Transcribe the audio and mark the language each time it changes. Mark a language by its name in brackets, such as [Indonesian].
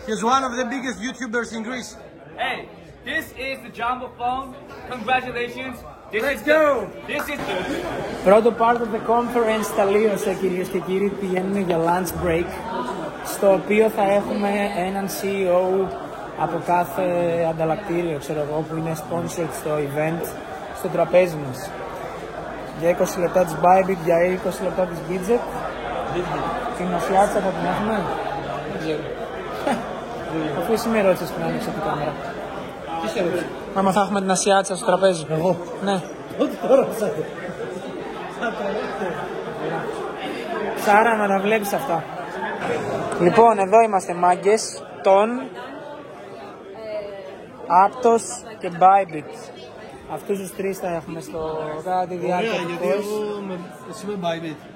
[English] He's one of the biggest YouTubers in Greece. Hey, this is the Jumbo phone. Congratulations. Let's go! This is the... [Greek] Πρώτο [English] part of the conference [Greek] τελείωσε, κυρίες και κύριοι. Πηγαίνουμε για lunch break, στο οποίο θα έχουμε έναν CEO από κάθε ανταλλακτήριο, ξέρω εγώ, που είναι sponsored στο event, στο τραπέζι μας. Για 20 λεπτά της Bybit, για 20 λεπτά της Bidget. Την Ασιάτσα θα την έχουμε. Δεν ξέρω. Αφού εσύ με ρώτησες πριν άνοιξα την κάμερα. Τι σε ρώτησε? Άμα θα έχουμε την Ασιάτσα στο τραπέζι. Εγώ? Ναι. Ό,τι το ρώτησατε. Σάρα, να τα βλέπεις αυτά. Λοιπόν, εδώ είμαστε μάγκες. Τον, Aptos και Bybit. Αυτούς τους τρεις θα έχουμε κατά τη διάρκεια του course. Εσύ με Bybit.